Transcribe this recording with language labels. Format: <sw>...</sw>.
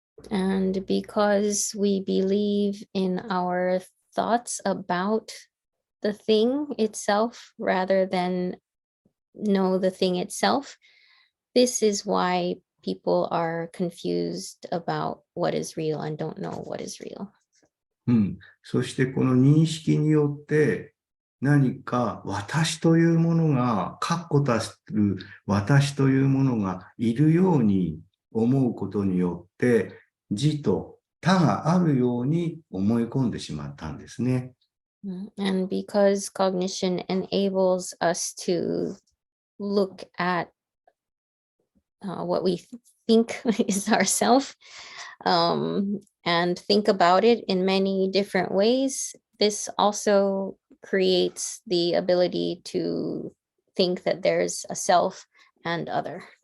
<en>And because we believe in our thoughts about the thing itself rather than know the thing itself, this is why people are confused about what is real and don't know what is real.</en> <ja>うん。そしてこの認識によって何か私というものが、確固たる私というものがいるように思うことによって、自と他があるように思い込んでしまったんですね。</ja> <en>And because cognition enables us to look at what we think is ourself, and think about it in many different ways, this also creates the ability to think that there's a self and other.</en>